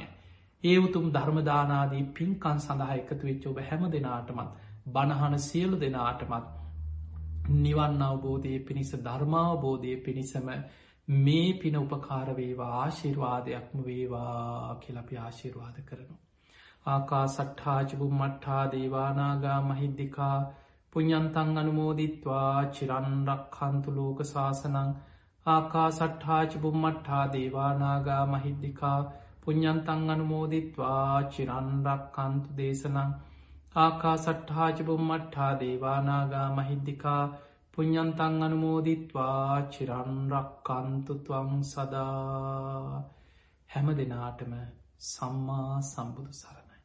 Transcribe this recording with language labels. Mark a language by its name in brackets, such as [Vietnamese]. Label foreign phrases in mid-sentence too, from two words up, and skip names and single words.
[Sinhala] ඒ උතුම් ධර්මදානාදී පින්කන් සඳහා එකතු වෙච්ච ඔබ හැම දෙනාටමත් බණහන සියලු දෙනාටමත් නිවන් අවබෝධය පිණිස ධර්මාවබෝධය පිණිසම මේ පින උපකාරවේවා ආශිර්වාදයක්ම වේවා කියලපි ආශිර්වාද කරනු. [Pali] ආකා සට්ඨාජබුම් මට්ඨා දේවානාගා මහිද්දිකා පුඤ්ඤන්තං අනුමෝදිත්වා චිරන්රක් හන්තු ලෝක ශාසනං ආකා සට්ඨාජබුම් මට්ඨා දේවානාගා මහිද්දිකා පුඤ්ඤන්තං අනුමෝදිත්වා චිරන්රක් හන්තු දේශනං ආකා සට්ඨාජබුම් මට්ඨා දේවානාගා මහිද්දිකා පුඤ්ඤන්තං අනුමෝදිත්වා චිරන්රක්කන්තු ත්වං සදා. [Sinhala] හැම දෙනාටම සම්මා සම්බුදු සරණයි.